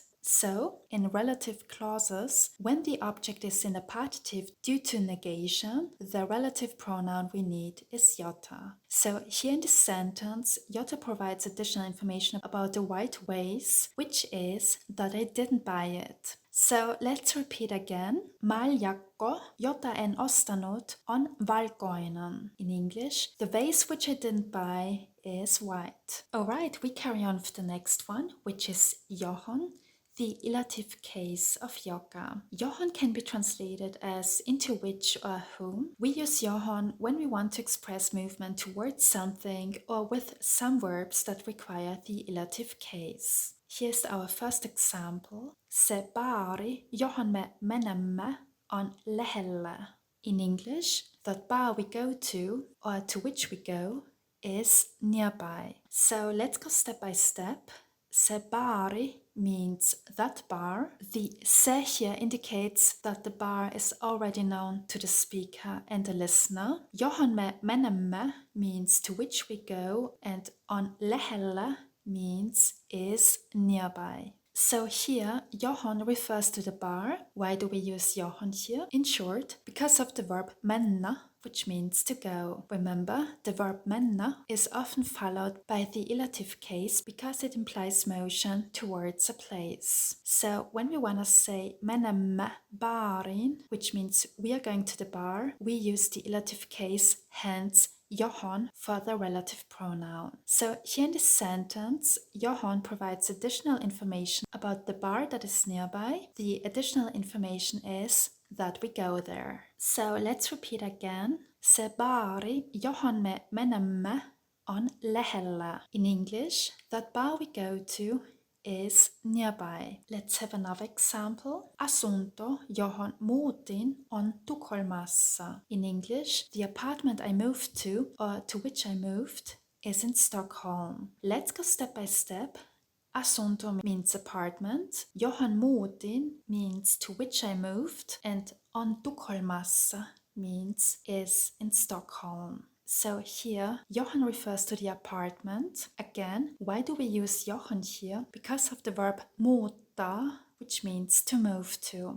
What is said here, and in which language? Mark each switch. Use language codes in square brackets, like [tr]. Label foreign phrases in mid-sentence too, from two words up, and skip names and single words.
[en] So, in relative clauses, when the object is in the partitive due to negation, the relative pronoun we need is jota. So, here in this sentence, jota provides additional information about the white vase, which is that I didn't buy it. So let's repeat again. [fi] Maljakko, jota en ostanut, on valkoinen. [en] In English, the vase which I didn't buy is white. Alright, we carry on with the next one, which is johon, the ilative case of Joka. Johon can be translated as into which or whom. We use johon when we want to express movement towards something or with some verbs that require the ilative case. Here's our first example. [fi] Se baari, johon me menemme, on lähellä. [en] In English, that bar we go to, or to which we go, is nearby. So let's go step by step. [fi] Se baari [en] means that bar. The se here indicates that the bar is already known to the speaker and the listener. [fi] Johon me menemme [en] means to which we go, and [fi] on lähellä [en] means is nearby. So here, johon refers to the bar. Why do we use johon here? In short, because of the verb mennä, which means to go. Remember, the verb mennä is often followed by the ilative case because it implies motion towards a place. So when we want to say [fi] menemme baariin, [en] which means we are going to the bar, we use the ilative case, hence johon for the relative pronoun. So here in this sentence, johon provides additional information about the bar that is nearby. The additional information is that we go there. So let's repeat again. [fi] Se baari, johon me menemme, on lähellä. [en] In English, that bar we go to is nearby. Let's have another example. [fi] Asunto, johon muutin, on Tukholmassa. [en] In English, the apartment I moved to, or to which I moved, is in Stockholm. Let's go step by step. Asunto means apartment, [fi] johon muutin [en] means to which I moved, and [fi] on Tukholmassa [en] means is in Stockholm. So here, Johan refers to the apartment. Again, why do we use Johan here? Because of the verb muuttaa, which means to move to.